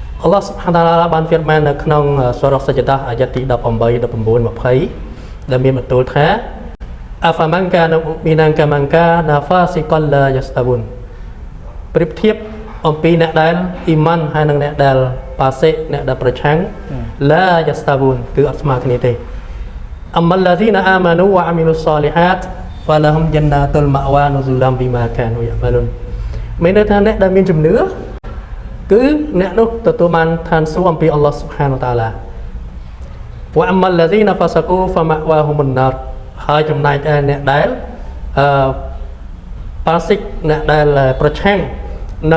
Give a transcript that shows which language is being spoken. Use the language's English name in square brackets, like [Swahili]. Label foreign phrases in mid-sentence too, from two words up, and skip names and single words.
[Arabic] الله سبحانه وتعالى [Khmer] បានហ្វៀតមែននៅក្នុងសូរ៉ាសជ្ដាអាយ៉ាទី18 19 20ដែលមានបន្ទូលថា [Arabic] أفمن كان مؤمنا كمن كان فاسقا لا [Khmer] yastabun ប្រៀបធៀបអំពីអ្នកដែលអ៊ីម៉ានហើយនឹងអ្នកដែលប៉ាសិកអ្នកដែលប្រឆាំង [Arabic] لا يستوون [Khmer] គឺ អត់ស្មើគ្នាទេ [Arabic] أما الذين آمنوا وعملوا الصالحات فلهم جنات المأوى نزلا بما كانوا يعملون [Khmer] មានន័យថាអ្នកដែលមានជំនឿគឺអ្នកនោះទទួលបានឋានសួគ៌អំពីអល់ឡោះ [Arabic] سبحانه وتعالى وأما الذين فسقوا فمأواهم النار [Khmer] ហើយចំណែកឯអ្នកដែលប៉ាសិកអ្នកដែលប្រឆាំងនឹង